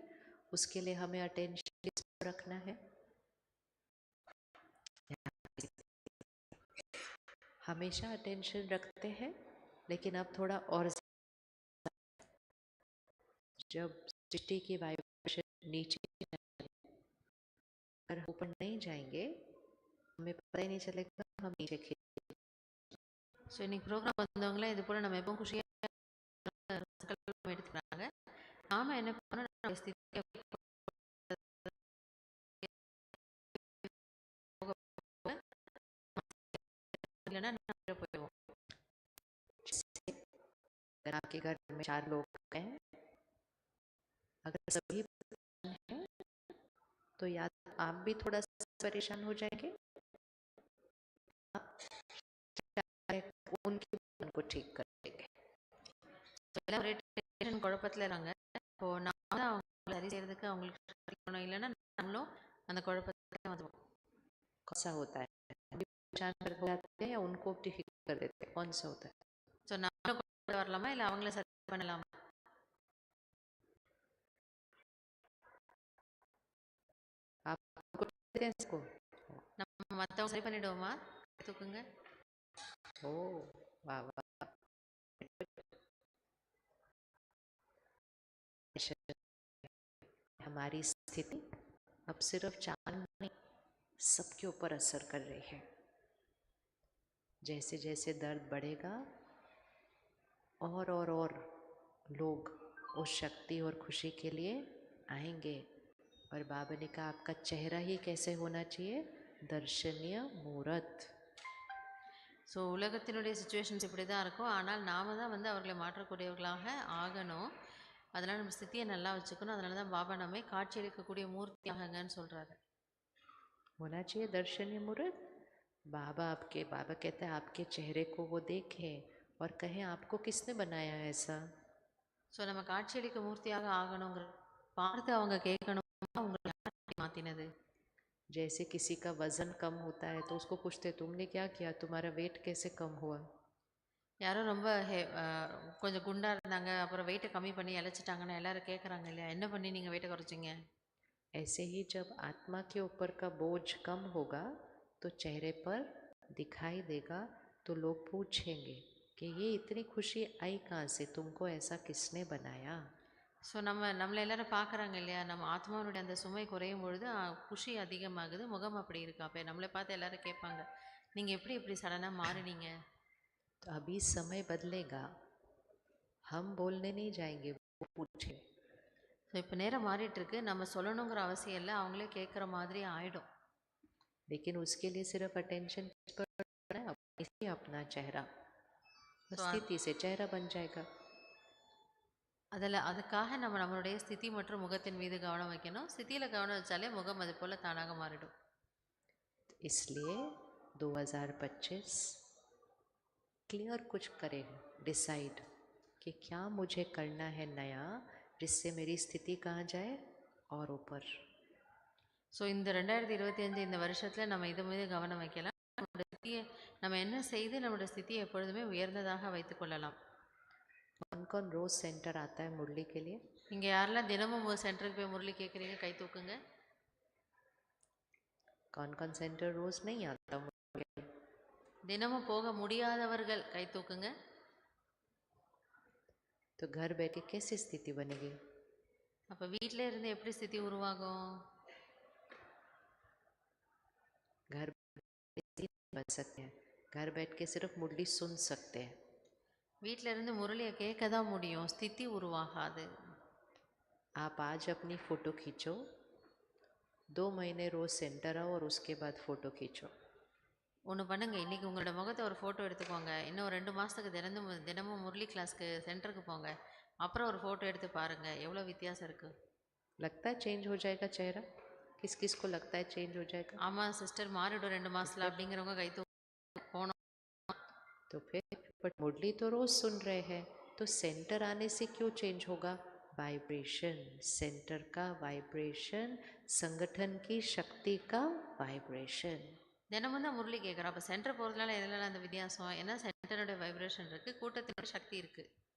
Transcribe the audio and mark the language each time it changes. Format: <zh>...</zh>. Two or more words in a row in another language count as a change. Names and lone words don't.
<hi>उसके लिए हमें अटेंशन रखना है. हमेशा अटेंशन रखते हैं, लेकिन अब थोड़ा और, जब सृष्टि की वाइब्रेशन नीचे अगर ऊपर नहीं जाएंगे, हमें पता ही नहीं चलेगा हम नीचे खींच.</hi> <ta>ஸோ இன்னைக்கு ப்ரோக்ராம் வந்தவங்களே இது போல் நம்ம எப்பவும் குஷியாக எடுத்துக்கிறாங்க. நாம என்ன பண்ணணும்? நம்ம ஸ்திதியை இல்லைன்னா நம்ம போயிடுவோம்.</ta> <hi>अगर आपके घर में 4 लोग हैं, अगर सभी हैं, तो या आप भी थोड़ा परेशान हो जाएंगे, उनके मन को ठीक कर देंगे.</hi> <ta>எல்லாம் ஒரே டென்ஷன் குழப்பத்தில் இருக்காங்க. இப்போ நான் தான் அவங்க சரி செய்யறதுக்கு அவங்களுக்கு இருக்கணும், இல்லைன்னா நம்மளும் அந்த குழப்பத்தை வந்துடும்.</ta> <hi>कौन सा होता है? परेशान कर जाते हैं या उनको ठीक कर देते हैं? कौन सा होता है?</hi> <ta>ஸோ நம்மளும் குழப்பத்தில் வரலாமா, இல்லை அவங்கள சரி பண்ணலாமா?</ta> <hi>आप उनको ठीक देते हैं इसको?</hi> <ta>நம்ம மற்றவங்க சரி பண்ணிடுவோமா? தூக்குங்க.</ta> <hi>ओ वाह वाह. हमारी स्थिति अब सिर्फ 4 नहीं, सबके ऊपर असर कर रही है. जैसे जैसे दर्द बढ़ेगा, और लोग उस शक्ति और खुशी के लिए आएंगे. और बाबा ने कहा आपका चेहरा ही कैसे होना चाहिए? दर्शनीय मूर्त.</hi> <ta>ஸோ உலகத்தினுடைய சுச்சுவேஷன்ஸ் இப்படி தான் இருக்கும். ஆனால் நாம தான் வந்து அவர்களை மாற்றக்கூடியவர்களாக ஆகணும். அதனால் நம்ம ஸ்திதியை நல்லா வச்சுக்கணும். அதனால தான் பாபா நம்மை காட்சியளிக்கக்கூடிய மூர்த்தியாகங்கன்னு சொல்கிறாரு.</ta> <hi>होना चाहिए दर्शनीय मूर्त. बाबा कहते हैं आपके चेहरे को वो देखें और कहें आपको किसने बनाया ऐसा.</hi> <ta>ஸோ நம்ம காட்சியளிக்க மூர்த்தியாக ஆகணுங்கிற பார்த்து அவங்க கேட்கணும், உங்களை யார் மாற்றினது.</ta> <hi>जैसे किसी का वजन कम होता है तो उसको पूछते तुमने क्या किया, तुम्हारा वेट कैसे कम हुआ.</hi> <ta>யாரோ ரொம்ப கொஞ்சம் குண்டாக இருந்தாங்க, அப்புறம் வெயிட்டை கம்மி பண்ணி இழைச்சிட்டாங்கன்னா எல்லாரும் கேட்குறாங்க இல்லையா, என்ன பண்ணி நீங்கள் வெயிட்டை குறைச்சிங்க.</ta> <hi>ऐसे ही जब आत्मा के ऊपर का बोझ कम होगा तो चेहरे पर दिखाई देगा, तो लोग पूछेंगे कि ये इतनी खुशी आई कहाँ से, तुमको ऐसा किसने बनाया.</hi> <ta>ஸோ நம்மளை எல்லாரும் பார்க்குறாங்க இல்லையா, நம்ம ஆத்மாவுடைய அந்த சுமை குறையும் பொழுது குஷி அதிகமாகுது, முகம் அப்படி இருக்கா. அப்போ நம்மளை பார்த்து எல்லாரும் கேட்பாங்க, நீங்கள் எப்படி இப்படி சடனாக மாறினீங்க.</ta> <hi>तो अभी समय बदलेगा, हम बोलने नहीं जाएंगे, वो पूछे।</hi> <ta>ஸோ இப்போ நேரம் மாறிட்டு இருக்கு, நம்ம சொல்லணுங்கிற அவசியம் இல்லை, அவங்களே கேட்குற மாதிரி ஆயிடும்.</ta> <hi>लेकिन उसके लिए सिर्फ अटेंशन पर अपना चेहरा, स्थिति से चेहरा बन जाएगा.</hi> <ta>அதுக்காக நம்ம நம்மளுடைய ஸ்திதி மற்றும் முகத்தின் மீது கவனம் வைக்கணும். ஸ்திதியில் கவனம் வச்சாலே முகம் அது போல் தானாக மாறிடும்.</ta> <hi>इसलिए 2025 क्लियर कुछ करें, डिसाइड कि क्या मुझे करना है नया, जिससे मेरी स्थिति कहाँ जाए और ऊपर.</hi> <ta>ஸோ இந்த 2025 இந்த வருஷத்தில் நம்ம இது மீது கவனம் வைக்கலாம். நம்மளோட ஸ்திதியை நம்ம என்ன செய்து நம்மளோட ஸ்திதியை எப்பொழுதுமே உயர்ந்ததாக வைத்துக்கொள்ளலாம்.</ta> <hi>कौन कौन रोज सेंटर आता है मुरली के लिए?</hi> <ta>இங்கே யாரெல்லாம் தினமும் சென்டருக்கு போய் முரளி கேட்குறீங்க, கை தூக்குங்க.</ta> <hi>कौन कौन सेंटर रोज नहीं आता?</hi> <ta>தினமும் போக முடியாதவர்கள் கை தூக்குங்க.</ta> <hi>तो घर बैठ के कैसी स्थिति बनेगी?</hi> <ta>அப்போ வீட்டிலே இருந்து எப்படி ஸ்திதி உருவாகும்?</ta> <hi>घर बन सकते हैं, घर बैठ के सिर्फ मुरली सुन सकते हैं.</hi> <ta>வீட்டில இருந்து முரளியை கேட்க தான் முடியும், ஸ்திதி உருவாகாது.</ta> <hi>आप आज अपनी फोटो खींचो, 2 महीने रोज सेंटर आओ और उसके बाद फोटो खींचो.</hi> <ta>ஒன்று பண்ணுங்க, இன்றைக்கி உங்களோட முகத்தை ஒரு ஃபோட்டோ எடுத்துக்கோங்க. இன்னும் 2 மாதத்துக்கு தினமும் முரளி கிளாஸ்க்கு சென்டருக்கு போங்க. அப்புறம் ஒரு ஃபோட்டோ எடுத்து பாருங்கள், எவ்வளோ வித்தியாசம் இருக்குது.</ta> <hi>लगता है चेंज हो जाएगा चेहरा? किस किस को लगता है चेंज हो जाएगा?</hi> <ta>ஆமாம் சிஸ்டர், மாறிடும் 2 மாதத்தில் அப்படிங்கிறவங்க கை போனோம்.</ta> <hi>तो फिर बट मुरली तो रोज सुन रहे हैं, तो सेंटर आने से क्यों चेंज होगा? वाइब्रेशन, सेंटर का वाइब्रेशन, संगठन की शक्ति का वाइब्रेशन.</hi> <ta>தினமும் தான் முரளி கேட்குறோம். அப்போ சென்டர் போகிறதுனால எதில் அந்த வித்தியாசம்? ஏன்னா சென்டரோட வைப்ரேஷன் இருக்குது, கூட்டத்தினோட சக்தி இருக்குது.</ta>